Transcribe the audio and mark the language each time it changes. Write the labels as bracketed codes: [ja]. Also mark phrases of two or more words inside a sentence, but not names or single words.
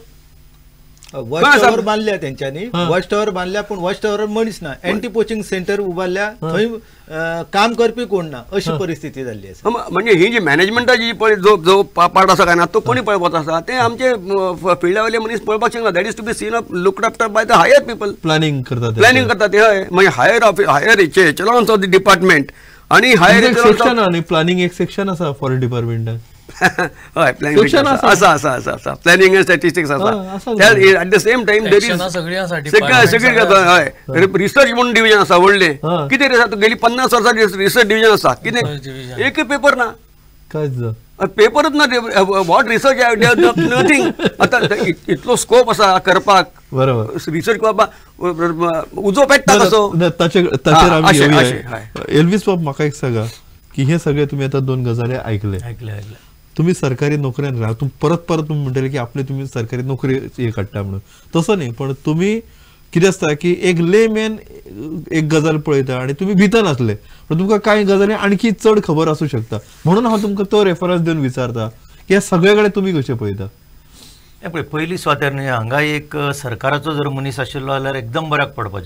[en] watch tower [kok] बांधल्या तेंच्यांनी, [en] watch tower [kok] बांधल्या, पण [en] watch tower [kok] मनीस ना. [en] anti poaching centre [kok] उबारल्या, थंय काम करपी कोण ना, अशी परिस्थिती जाल्ली आसा. म्हणजे ही जी मॅनेजमेंटाची पळय जो पार्ट आसा काय ना, तो कोणी पळोवपाचो आसा? ते आमचे फिल्डावयले मनीस पळोवपाक शकना. [en] That is to be seen up looked after by the higher people. [kok] प्लॅनिंग करतात ते. हय, म्हणजे [en] higher echelons of the department [kok] आणि हायर सेक्शन आणि प्लॅनिंग एक सेक्शन आसा [en] forest departmentan. [kok] हय, प्लॅनिंग आसा [en] planning and statistics [kok] आसा. [en] at the same time there is [kok] सगळी हय रिसर्च म्हणून डिव्हिजन आसा व्हडले. कितें रे गेली 50 वर्सां रिसर्च डिव्हिजन आसा. कितें एक पेपर ना, पेपरच ना. [en] what research nothing. [kok] आतां इतलो स्कोप आसा करपाक, रिसर्च करपाक उजो पेट्टा कसो. एल्वीस बाब, म्हाका एक सांगा की हे सगळे तुम्ही आता 2 गजाली ऐकले. तुम्ही सरकारी नोकऱ्यान राहा, परत तुम्ही म्हणटले की आपले तुम्ही सरकारी नोकरी हे काडटा म्हणून. तसं नाही, पण तुम्ही कितें आसता की एक लेमॅन एक गजाल पळयता आनी तुमी भितर नासले पण तुमकां कांय गजाली आणखी चड खबर आसूं शकता म्हणून हांव तुमकां तो रेफरन्स दिवन विचारता की हे सगळे कडेन तुमी कशें पळयता. पळय पयली स्वातेर न्ही हांगा एक सरकाराचो जर मनीस आशिल्लो जाल्यार एकदम बऱ्याक पडपाचें